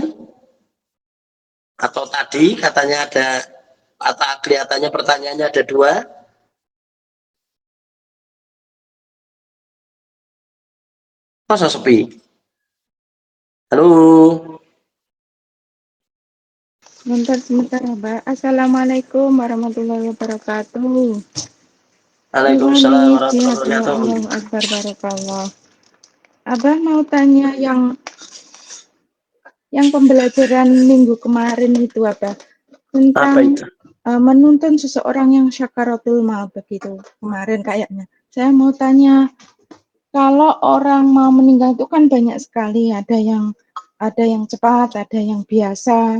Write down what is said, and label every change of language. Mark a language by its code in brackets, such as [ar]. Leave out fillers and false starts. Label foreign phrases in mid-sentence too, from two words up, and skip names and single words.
[id] Atau tadi katanya ada, atau kelihatannya pertanyaannya ada 2? Masa sepi? Halo? Sebentar Mbak. [ar] السلام عليكم ورحمة الله وبركاته. Waalaikumsalam Iwani warahmatullahi [id] sehat ya, [ar] wabarakatuh. الله أكبر، بارك الله. [id] Abah mau tanya yang pembelajaran minggu kemarin itu apa? Apa Tentang itu? menuntun seseorang yang syakaratul maut begitu kemarin kayaknya. Saya mau tanya, kalau orang mau meninggal itu kan banyak sekali, ada yang cepat, ada yang biasa.